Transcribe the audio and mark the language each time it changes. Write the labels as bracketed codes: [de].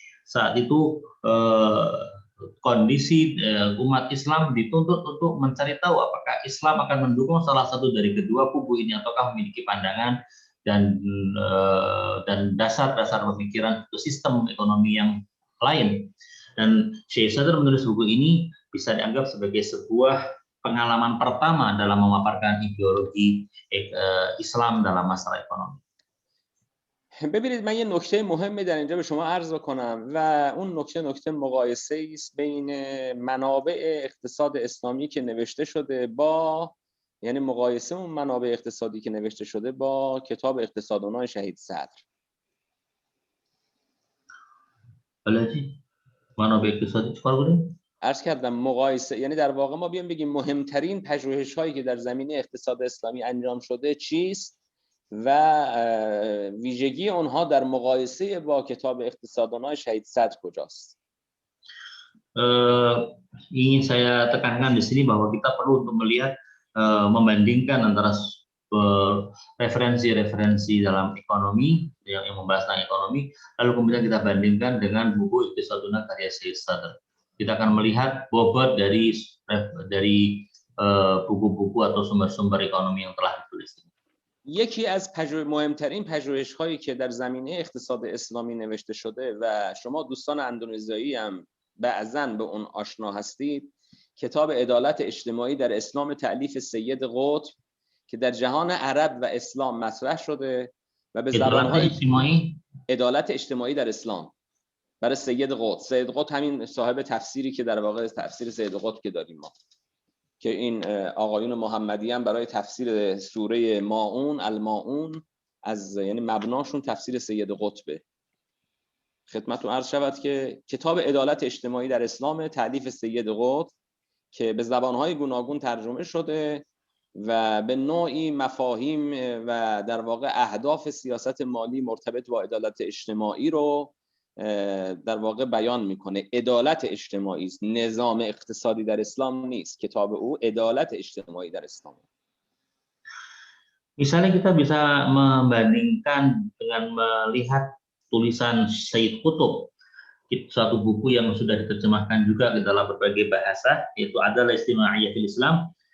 [id] Saat itu kondisi umat Islam dituntut untuk mencari tahu apakah Islam akan mendukung salah satu dari kedua kubu ini ataukah memiliki pandangan dan dasar-dasar pemikiran untuk sistem ekonomi yang lain. Dan Syekh Sadr menulis buku ini bisa dianggap sebagai sebuah pengalaman pertama dalam memaparkan ideologi Islam dalam masalah ekonomi. [fa] ببینید من یه نکته مهمی در اینجا به شما عرض بکنم و اون نکته مقایسه است بین منابع اقتصاد اسلامی که نوشته شده با یعنی مقایسه اون منابع اقتصادی که نوشته شده با کتاب اقتصادونای شهید صدر. بله منابع اقتصادی چیکار کنیم؟ عرض کردم مقایسه یعنی در واقع ما بیام بگیم مهمترین پژوهش‌هایی که در زمینه اقتصاد اسلامی انجام شده چیست و ویژگی اونها در مقایسه با کتاب اقتصادونای شهید صدر کجاست. [id] Ingin saya tekankan di sini bahwa kita perlu untuk melihat membandingkan antara referensi-referensi dalam ekonomi yang membahas tentang ekonomi, lalu kemudian kita bandingkan dengan buku Iqtisaduna karya Syekh Sadr. Kita akan melihat bobot dari buku-buku atau sumber-sumber ekonomi yang telah ditulis. [fa] یکی از مهمترین پژوهش‌هایی که در زمینه اقتصاد اسلامی نوشته شده و شما دوستان اندونزیایی هم بعضاً به اون آشنا هستید، کتاب عدالت اجتماعی در اسلام تألیف سید قطب که در جهان عرب و اسلام مطرح شده و به زبان‌های عدالت اجتماعی در اسلام برای سید قطب. سید قطب همین صاحب تفسیری که در واقع تفسیر سید قطب که داریم ما، که این آقایون محمدی هم برای تفسیر سوره ماعون الماعون از یعنی مبناشون تفسیر سید قطبه. خدمتتون عرض شود که کتاب عدالت اجتماعی در اسلام تألیف سید قطب که به زبانهای گوناگون ترجمه شده و به نوعی مفاهیم و در واقع اهداف سیاست مالی مرتبط با عدالت اجتماعی رو در واقع بیان میکنه. عدالت اجتماعی است، نظام اقتصادی در اسلام نیست. کتاب او عدالت اجتماعی در اسلام. [id] Misalnya kita bisa membandingkan dengan melihat tulisan Sayyid Qutb, suatu buku yang sudah diterjemahkan juga ke dalam berbagai bahasa, yaitu Adalah Istimaiyah fil Islam.